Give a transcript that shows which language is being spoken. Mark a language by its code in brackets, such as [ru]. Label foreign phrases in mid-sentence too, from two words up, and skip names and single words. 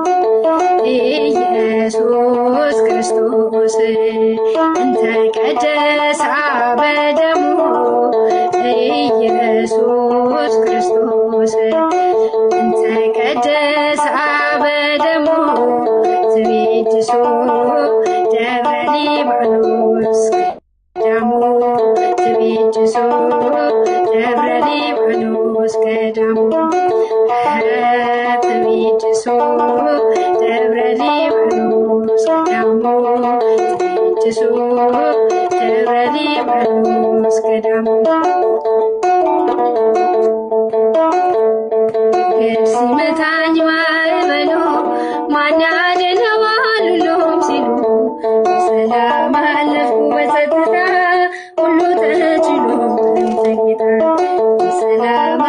[gez] ኢየሱስ ክርስቶስ እንተ ቀደሳ በደሙ ኢየሱስ ክርስቶስ እንተ ቀደሳ በደሙ ትቤድሶ ደብረ ሊባኖስ ገዳሙ ትቤድሶ ደብረ ሊባኖስ ገዳሙ ትቤድሶ ደብረ ሊባኖስ ገዳሙ ትቤድሶ ደብረ ሊባኖስ ገዳሙ [am] ሲመታኝ ማዕበሉ ማን ያድነዋል ሁሉም ሲሉ በሰላም አለፍኩ በጸጥታ ሁሉ ተችሎ አንተ ጌታ በሰላም